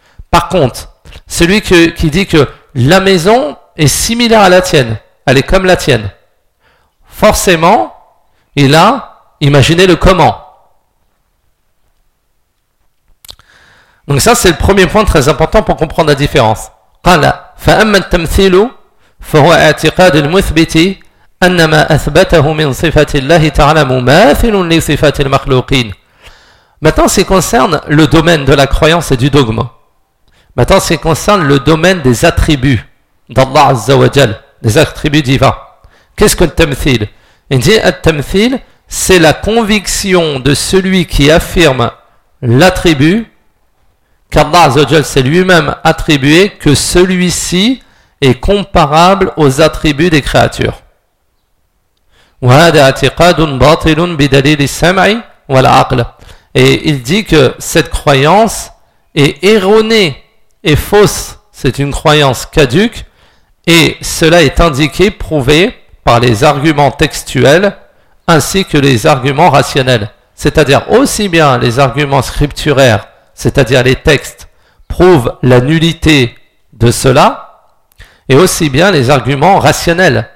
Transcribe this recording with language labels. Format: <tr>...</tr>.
<fr>Par contre, celui qui dit que la maison est similaire à la tienne, elle est comme la tienne, forcément, il a imaginé le comment. Donc ça, c'est le premier point très important pour comprendre la différence.</fr> <ar>قَالَ فَأَمَّا التَّمْثِيلُ فَهُوَ اَعْتِقَادِ الْمُثْبِتِ أنما أثبته من صفة الله تعالى مماثل لصفات المخلوقين.</ar> <fr>Maintenant, ce qui concerne le domaine de la croyance et du dogme. Maintenant, ce qui concerne le domaine des attributs d'Allah Azza wa Jal, des attributs divins. Qu'est-ce que le tamthil ? Il dit le tamthil, c'est la conviction de celui qui affirme l'attribut qu'Allah Azza wa Jal s'est lui-même attribué que celui-ci est comparable aux attributs des créatures.</fr> <ar>وهذا اعتقاد باطل بدليل السمع والعقل.</ar> <fr>Et il dit que cette croyance est erronée et fausse. C'est une croyance caduque et cela est indiqué, prouvé par les arguments textuels ainsi que les arguments rationnels. C'est-à-dire aussi bien les arguments scripturaires, c'est-à-dire les textes, prouvent la nullité de cela, et aussi bien les arguments rationnels.</fr>